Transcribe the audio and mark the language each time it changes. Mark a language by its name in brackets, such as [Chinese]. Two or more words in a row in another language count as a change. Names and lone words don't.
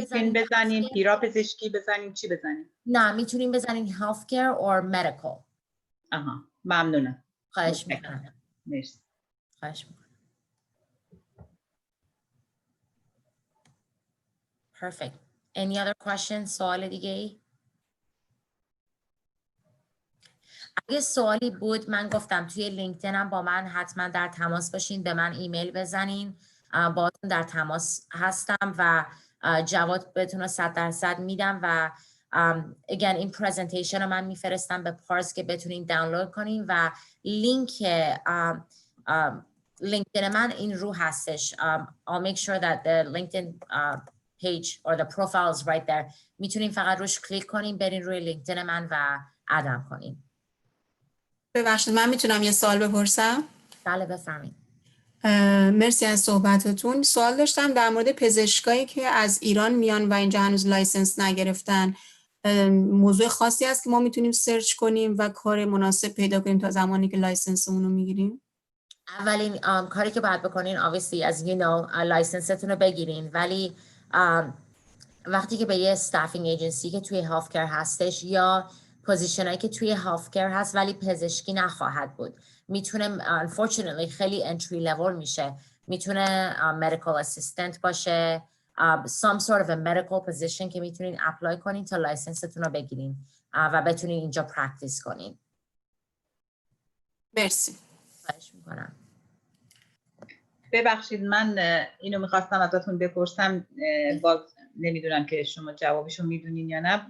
[Persian] بزنیم پیرا پزشکی بزنیم، چی بزنیم؟ نه، میتونیم بزنین [English] health care or medical. [Persian] ممنونم. خواهش میکنم. مرسی. خواهش میکنم. Perfect. [English] Any other questions? [Persian] سوال دیگه ای؟ اگه سوالی بود من گفتم توی لینکدینم با من حتما در تماس باشین، به من ایمیل بزنین، باهاتون در تماس هستم و جواب بهتون رو 100% میدم و again این پرزنتیشن رو من میفرستم به پارس که بتونین دانلود کنین و لینک لینکدین من این رو هستش. [English] I'll make sure that the LinkedIn page or the profile is right there. [Persian] میتونین فقط روش کلیک کنین، برین روی لینکدین من و ادم کنین. ببخشید من میتونم یه سوال بپرسم؟ بله بفرمایید. مرسی از صحبتتون. سوال داشتم در مورد پزشکایی که از ایران میان و اینجا هنوز لایسنس نگرفتن. موضوع خاصی هست که ما میتونیم سرچ کنیم و کار مناسب پیدا کنیم تا زمانی که لایسنسمون رو میگیریم؟ اولین کاری که باید بکنین [English] obviously as you know [Persian] لایسنستون رو بگیرین، ولی وقتی که به یه [English] staffing agency [Persian] که توی [English] health care [Persian] هستش یا پوزیشنایی که توی [English] health care [Persian] هست ولی پزشکی نخواهد بود، میتونه unfortunately خیلی [English] entry level [Persian] میشه، میتونه [English] medical assistant [Persian] باشه، [English] some sort of a medical position [Persian] که میتونین اپلای کنین تا لایسنستون رو بگیرین و بتونین اینجا پرکتیس کنین. مرسی. خواهش میکنم. ببخشید من اینو میخواستم ازتون بپرسم، باز نمیدونم که شما جوابشو میدونین یا نه.